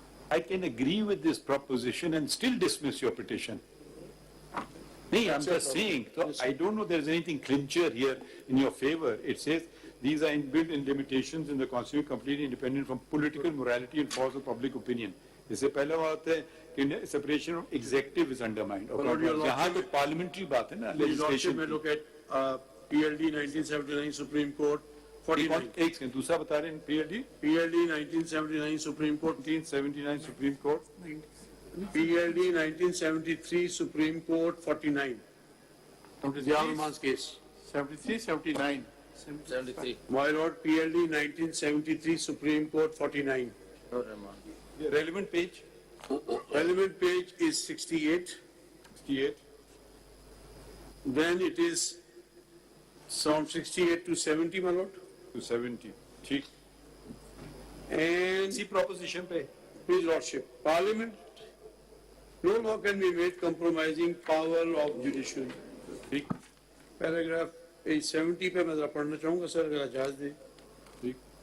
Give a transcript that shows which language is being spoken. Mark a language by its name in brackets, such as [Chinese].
[English] I can agree with this proposition and still dismiss your petition. No, I'm just saying, so I don't know there's anything clincher here in your favor. It says these are inbuilt limitations in the constitution completely independent from political morality and force of public opinion. [Hindi] इससे पहले बात है कि [English] separation of executive is undermined. [Hindi] यहाँ तो parliamentary बात है ना, legislation. [English] May look at PLD 1979 Supreme Court 49. [Hindi] एक सेकंड दूसरा बता रहे हैं PLD [English] 1979 Supreme Court 1979 Supreme Court PLD 1973 Supreme Court 49. Rahman's case. 73, 79. 73. My Lord, PLD 1973 Supreme Court 49. relevant page. Relevant page is 68. 68. Then it is from 68 to 70, my Lord. To 70. [Hindi] ठीक. [English] And [Hindi] इसी proposition पे. [English] His Lordship, Parliament, no law can be made compromising power of judiciary. [Hindi] ठीक. Paragraph page 70 पे मैं जरा पढ़ना चाहूँगा sir, अगर इजाज़त दें. ठीक.